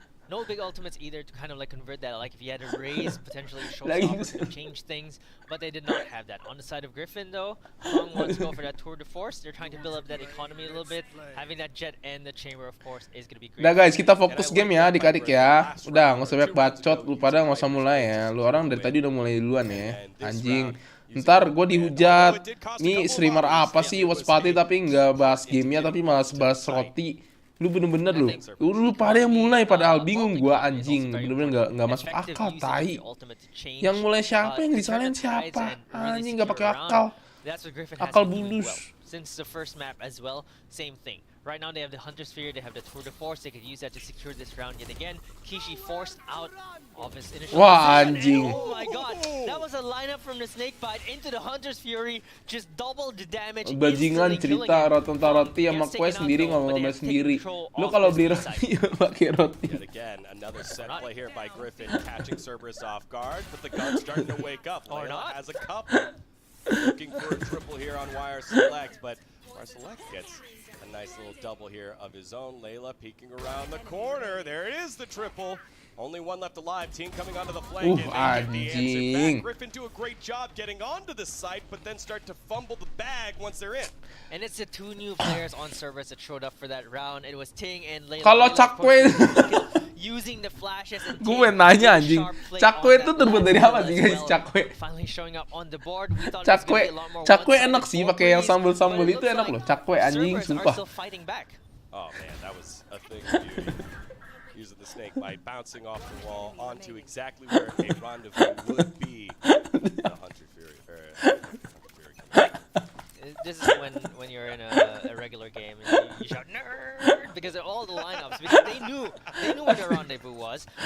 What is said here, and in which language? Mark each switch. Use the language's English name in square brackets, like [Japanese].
[English] No big ultimates either to kind of like convert that. Like if you had a raise, potentially show off and change things, but they did not have that. On the side of Griffin though, Kong wants to go for that tour de force. They're trying to build up that economy a little bit. Having that jet and the chamber of course is going to be great. [Indonesian] Udah guys, kita fokus game ya adik-adik ya. Udah, nggak usah banyak bacot. Lu pada nggak usah mulai ya. Lu orang dari tadi udah mulai duluan ya. Anjing. Ntar gue dihujat. Nih streamer apa sih watch party tapi nggak bahas gamenya tapi malah bahas roti. Lu bener-bener lu pada yang mulai padahal bingung gua anjing, bener-bener nggak masuk akal tai. Yang mulai siapa, yang disalahin siapa? Anjing nggak pakai akal bulus. [English] Since the first map as well, same thing. Right now they have the Hunter Sphere, they have the Tour de Force, they could use that to secure this round yet again. Kishi forced out of his initial [Indonesian] Wah anjing. [English] Oh my god, that was a lineup from the Snake Bite into the Hunter's Fury, just double the damage. [Indonesian] Bajingan cerita roti sama kue sendiri ngomong-ngomong sendiri. Lu kalau beli roti pakai roti. [English] Again, another set play here by Griffin catching Cerberus off guard, but the gun's starting to wake up. Or not. Has a couple. Looking for a triple here on Wire Select, but Wire Select gets a nice little double here of his own. Layla peeking around the corner. There it is, the triple. Only one left alive. Team coming onto the flank. And they get the answer back. Griffin do a great job getting onto the site, but then start to fumble the bag once they're in. And it's the two new players on Cerberus that showed up for that round. It was Ting and Layla. [Indonesian] Kalau Cakwe [English] using the flashes and [Indonesian] gue nanya anjing, Cakwe itu terbuat dari apa sih guys? Cakwe. [English] Finally showing up on the board. We thought [Indonesian] Cakwe enak sih pakai yang sambal-sambal itu enak loh. Cakwe anjing sumpah. [English] Oh man, that was a thing of beauty. Using the snake bite, bouncing off the wall onto exactly where a rendezvous would be. The Hunter Fury. This is when you're in a regular game and you shout nerd because of all the lineups, because they knew where the rendezvous was.